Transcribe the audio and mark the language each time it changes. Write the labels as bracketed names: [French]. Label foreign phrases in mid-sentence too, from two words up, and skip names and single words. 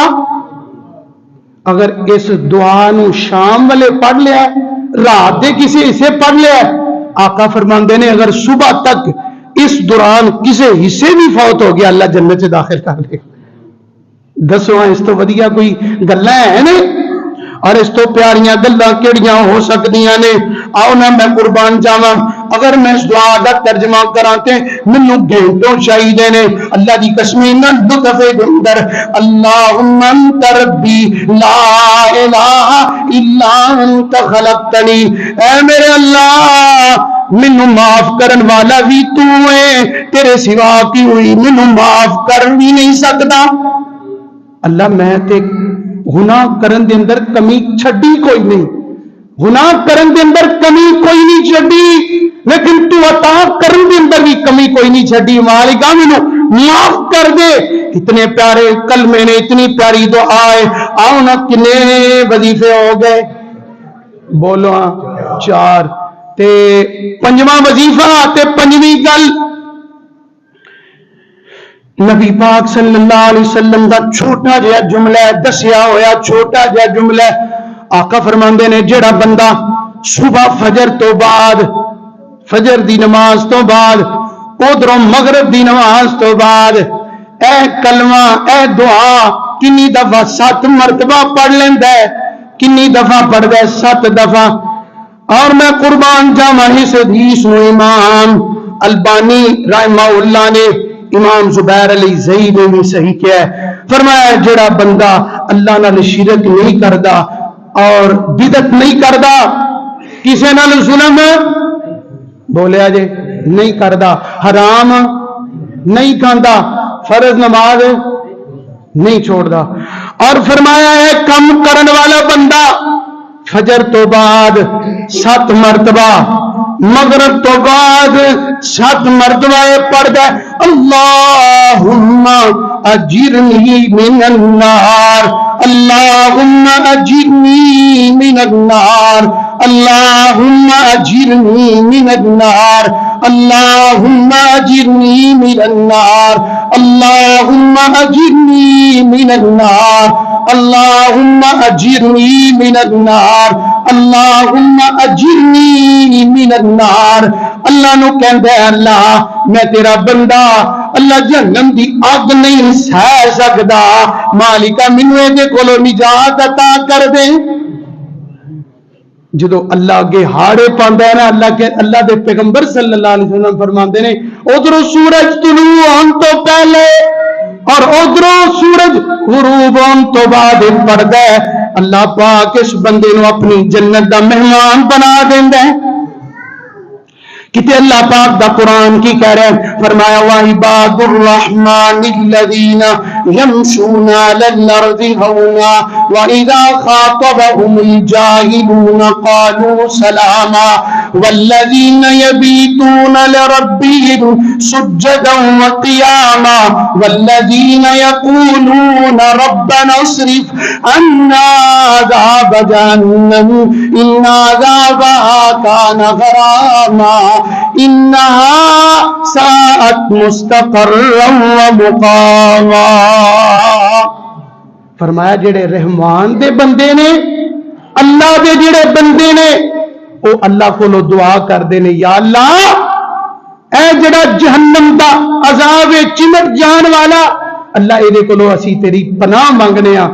[Punjabi] اگر اس دعا نو شام والے پڑھ لیا، رات دے کسی حصے پڑھ لیا، آقا فرماندے نے اگر صبح تک اس دوران کسی حصے بھی فوت ہو گیا اللہ جنت سے داخل کر لے۔ دسو اس تو ودیا کوئی گلاں ہیں نے؟ اور اس تو پیاریاں گلاں کیڑیاں ہو سکدیاں نے؟ آؤ نا میں قربان جاواں، اگر میں اس دعا دا ترجمہ کراں تے مینوں گھنٹوں چاہیے نے۔ اللہ دی قسم نہ دو دفعے دے اندر [Arabic] اللہم انت ربی لا الہ الا انت خلقتنی، [Punjabi] اے میرے اللہ مینوں معاف کرن والا بھی تو ہے، تیرے سوا کی ہوئی مینوں معاف کر بھی نہیں سکتا۔ اللہ میں تے گناہ کرن دے اندر کمی چھڈی کوئی نہیں، گناہ کرن دے اندر کمی کوئی نہیں چھڈی، لیکن تو عطا کرن دے اندر بھی کمی کوئی نہیں چھڈی۔ مالکا مینوں معاف کر دے۔ اتنے پیارے کلمے نے، اتنی پیاری دعا ہے۔ آؤ نا کنے وظیفے ہو گئے؟ بولو ہاں، 4۔ تے پنجواں وظیفہ تے پنجویں گل نبی پاک [Arabic] صلی اللہ علیہ وسلم [Punjabi] دا چھوٹا جہا جملہ ہے، دسیا ہویا چھوٹا جہا جملہ ہے۔ آقا فرماندے نے جڑا بندہ صبح فجر تو بعد فجر دی نماز تو بعد ادھروں مغرب دی نماز تو بعد اے کلمہ اے دعا کنی دفعہ 7 مرتبہ پڑھ لیندہ ہے. کنی دفعہ پڑھ دے 7 دفعہ. اور میں قربان جاواں اس حدیث نو امام البانی [Arabic] رحمہ اللہ [Punjabi] نے امام زبیر علی زئی نے بھی صحیح کیا ہے. فرمایا جڑا بندہ اللہ نال شرک نہیں کردا اور بدعت نہیں کردا, کسے نال ظلم بولیا جے نہیں کردا, حرام نہیں کھاندا, فرض نماز نہیں چھوڑدا, اور فرمایا ہے کم کرن والا بندہ فجر تو بعد 7 مرتبہ مغرب تو بعد [Arabic] 7 [Punjabi] مرتبہ پڑھدا [Arabic] اللہم اجرنی من النار, اللہم اجرنی من النار, اللہم اجرنی من النار, اللہم اجرنی من النار, اللہم اجرنی من النار, اللہم اجرنی من النار, اللہم اجرنی من النار. [Punjabi] اللہ نو کہندے اللہ میں تیرا بندہ, اللہ جہنم دی اگ نہیں سہ سکدا, مالکا مینوں اے دے کولو نجات عطا کر دے. جدو اللہ اگے ہاڑے پاندا ہے نا, اللہ دے پیغمبر [Arabic] صلی اللہ علیہ وسلم [Punjabi] فرماندے نے ادھروں سورج طلوع ہون تو پہلے اور ادھروں سورج غروب ہون تو بعد پڑھدا ہے, اللہ پاک اس بندے نو اپنی جنت دا مہمان بنا دیندا ہے. کتے اللہ پاک دا قرآن کی کہہ رہے ہیں, فرمایا [Arabic] وَعِبَادُ الرَّحْمَنِ الَّذِينَ يَمْشُونَ عَلَى الْأَرْضِ هَوْنًا وَإِذَا خَاطَبَهُمُ الْجَاهِلُونَ قَالُوا سَلَامًا وَالَّذِينَ يَبِيتُونَ لِرَبِّهِمْ سُجَّدًا وَقِيَامًا وَالَّذِينَ يَقُولُونَ رَبَّنَا اصْرِفْ عَنَّا عَذَابَ جَهَنَّمَ إِنَّ عَذَابَهَا كَانَ غَرَامًا انہا ساعت مستقرا ومقاما. [Punjabi] فرمایا جڑے رحمان دے بندے نے, اللہ دے جڑے بندے نے, او اللہ کو دعا کر دے نے, یا اللہ اے جڑا جہنم دا عذاب چمٹ جان والا, اللہ اے دے کولو اسی تیری پناہ مانگنے ہاں.